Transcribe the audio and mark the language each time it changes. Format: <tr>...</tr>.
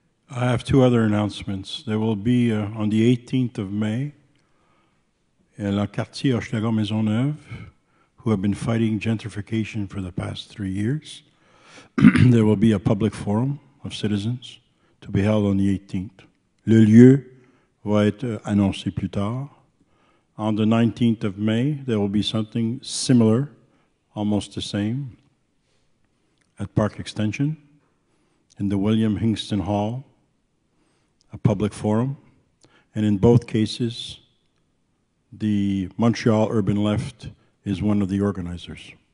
<en>I have two other announcements. There will be on the 18th of May, in La Quartier Hochelaga-Maisonneuve, who have been fighting gentrification for the past 3 years. There will be a public forum of citizens to be held on the 18th.</en> <fr>Le lieu va être annoncé plus tard.</fr> <en>On the 19th of May, there will be something similar, almost the same, at Park Extension, in the William Hingston Hall, a public forum. And in both cases, the Montreal Urban Left is one of the organizers.</en>